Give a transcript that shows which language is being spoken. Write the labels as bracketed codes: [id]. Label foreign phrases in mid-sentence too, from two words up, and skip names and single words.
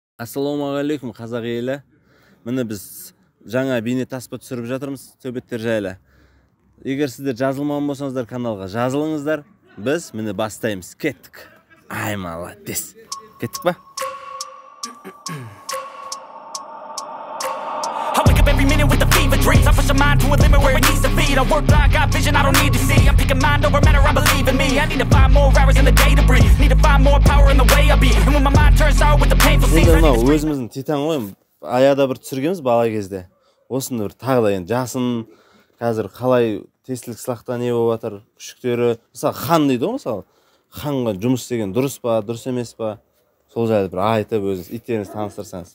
[kk] Ассалаумағалейкум қазақ елі. Міне біз жаңа бейне таспа түсіріп жатырмыз төбеттер жайлы. Егер сіздер жазылмаған болсаңыздар каналға жазылыңыздар. Біз міне бастаймыз. Кеттік. Ай, молодец. Кеттік па? [en] I wake up every minute with the fever dreams. I push my mind to a limit where it needs to be. I work blind, got vision I don't need to see. I'm picking mind over matter, I believe in me. I need to find more hours in the day to breathe. Need to find more power in the way I be. And when my mind turns sour with the painful scenes, I need to [kk] өзіміздің титан ғой. Аяда бір түсіргенбіз бала кезде. Осыны бір тағы да енді жасын қазір қалай тестілік сылақта не болып жатыр, күшіктері. Мысалы хан дейді ғой, мысалы. Ханға жұмыс істеген дұрыс па, дұрыс емес па? Сол жайлы бір айтып өзіңіз иттеріңізді таныстырсаңыз.